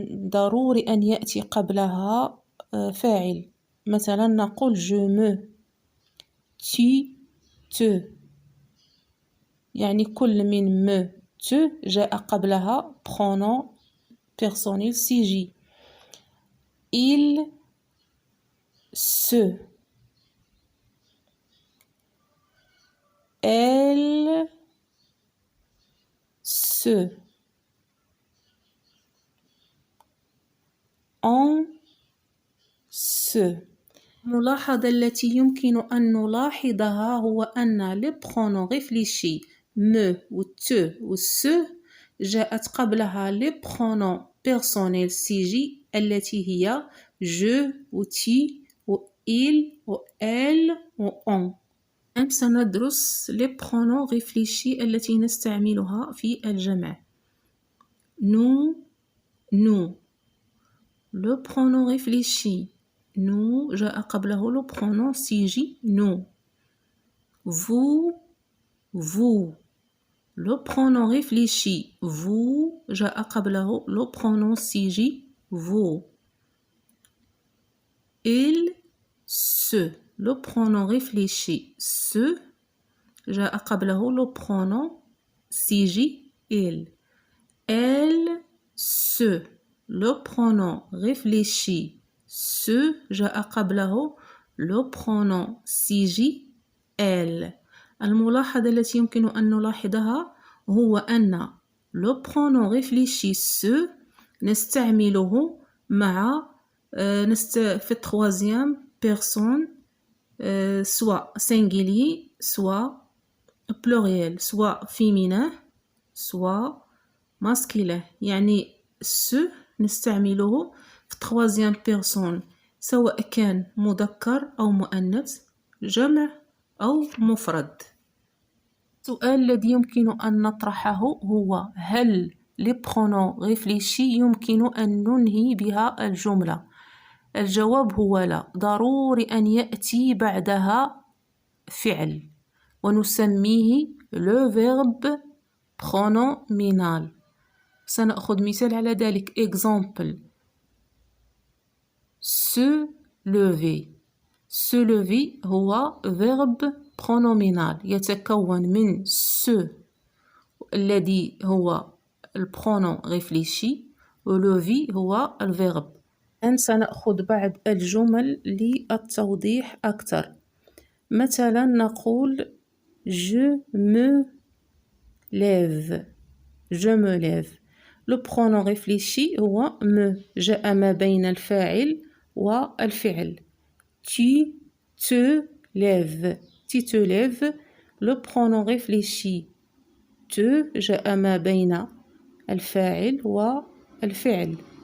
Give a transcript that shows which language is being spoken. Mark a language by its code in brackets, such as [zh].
[ar] ضروري أن يأتي قبلها فاعل. مثلا نقول [fr] je me, tu, te، [ar] يعني كل من me te جاء قبلها pronom personnel sujet. [fr] il, se، elle, se، on، se. [ar] الملاحظة التي يمكن أن نلاحظها هو أن لي برونون ريفليشي me و te و ce جاءت قبلها لي برونون بيرسونيل سيجي التي هي je و tu و il و elle و on. الآن سندرس لي برونون ريفليشي التي نستعملها في الجمع. [fr] nous، nous. le pronom réfléchi nous [ar] جاء قبله [fr] le pronom sujet nous. vous، vous. le pronom réfléchi vous [ar] جاء قبله [fr] le pronom sujet vous. il، se. le pronom réfléchi se [ar] جاء قبله [fr] le pronom sujet il. elle، se. le pronom réfléchi se [ar] جاء قبله [fr] le pronom sujet elle. [ar] الملاحظة التي يمكن أن نلاحظها هو أن le pronom réfléchi se نستعمله مع في troisième personne، [fr] soit singulier soit pluriel، soit féminin soit masculin. [ar] يعني se نستعمله في troisième personne سواء كان مذكر أو مؤنث، جمع أو مفرد. السؤال الذي يمكن أن نطرحه هو: هل لي برونون ريفليشي يمكن أن ننهي بها الجملة؟ الجواب هو لا. ضروري أن يأتي بعدها فعل ونسميه le verbe pronominal. سنأخذ مثال على ذلك. [fr] exemple: se lever. [ar] se lever هو verbe pronominal يتكون من se الذي هو البرونون ريفليشي و lever هو الفيرب. الآن سنأخذ بعض الجمل للتوضيح أكثر. مثلا نقول [fr] je me lève. je me lève. [ar] le pronom réfléchi هو me جاء ما بين الفاعل والفعل. [fr] tu te lèves. tu te lèves. [ar] le pronom réfléchi te جاء ما بين الفاعل والفعل.